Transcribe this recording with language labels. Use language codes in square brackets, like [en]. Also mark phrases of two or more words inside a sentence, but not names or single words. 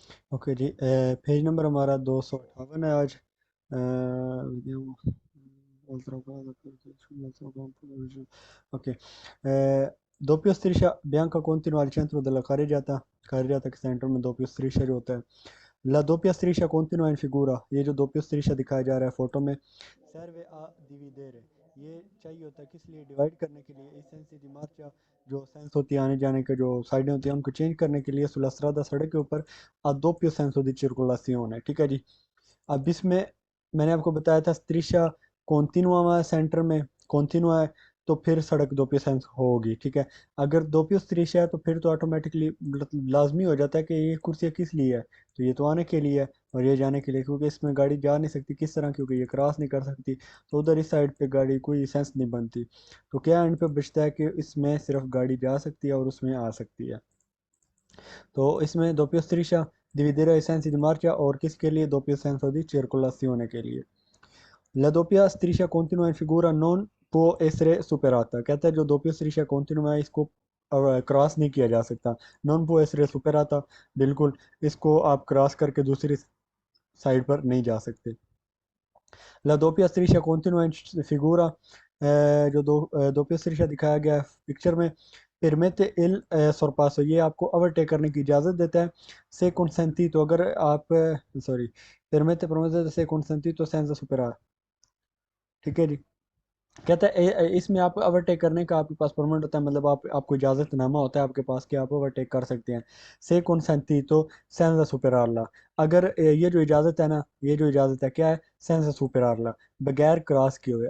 [hi] ओके जी, पेज नंबर हमारा 258 है आज। वीडियो ओके। [it] doppio striscia bianca continua al centro della carreggiata [hi] के सेंटर में [it] doppio striscia जो होता है। La doppia striscia continua in figura, [hi] ये जो [it] doppio striscia [hi] दिखाया जा रहा है फोटो में, [it] serve a dividere, [hi] ये चाहिए होता है किस लिए, डिवाइड करने के लिए, [it] i sensi di marcia, [hi] जो सेंस होती है आने जाने के, जो साइडें होती हैं उनको चेंज करने के लिए, [it] sulla strada [hi] सड़क के ऊपर [it] a doppio senso di circolazione, [hi] ठीक है जी। अब इसमें मैंने आपको बताया था [it] striscia continua [hi] है, सेंटर में कॉन्टिनुआ है, तो फिर सड़क दोपियो सेंस होगी, ठीक है। अगर [it] doppio striscia [hi] है तो फिर तो ऑटोमेटिकली लाजमी हो जाता है कि ये कुर्सियाँ किस लिए है, तो ये तो आने के लिए है और ये जाने के लिए, क्योंकि इसमें गाड़ी जा नहीं सकती, किस तरह, क्योंकि ये क्रॉस नहीं कर सकती, तो उधर इस साइड पे गाड़ी कोई सेंस नहीं बनती। तो क्या एंड पे बचता है कि इसमें सिर्फ गाड़ी जा सकती है और उसमें आ सकती है। तो इसमें [it] doppio striscia dividere ai sensi di marcia [hi] और किसके लिए, [it] doppio senso di circolazione [hi] के लिए। [it] La doppia striscia continua in figura non può essere superata, [hi] कहता है जो [it] doppio striscia continua [hi] है इसको क्रॉस नहीं किया जा सकता। [it] non può essere superata, [hi] बिल्कुल इसको आप क्रॉस करके दूसरी साइड पर नहीं जा सकते। [it] La doppia striscia continua in figura, जो doppia striscia [hi] दिखाया गया है पिक्चर में, [it] permette il sorpasso, [hi] ये आपको ओवरटेक करने की इजाज़त देता है। [it] se consentito, [hi] अगर आप सॉरी, [it] permette से consentito senza superare, [hi] ठीक है जी। कहता है इसमें आप ओवरटेक करने का आपके पास परमिट होता है, मतलब आप आपको इजाज़तनामा होता है आपके पास कि आप ओवरटेक कर सकते हैं। [it] se consentito senza superarla, [hi] अगर ये जो इजाज़त है ना, ये जो इजाज़त है क्या है, [it] senza superarla, [hi] बगैर क्रॉस किए हुए।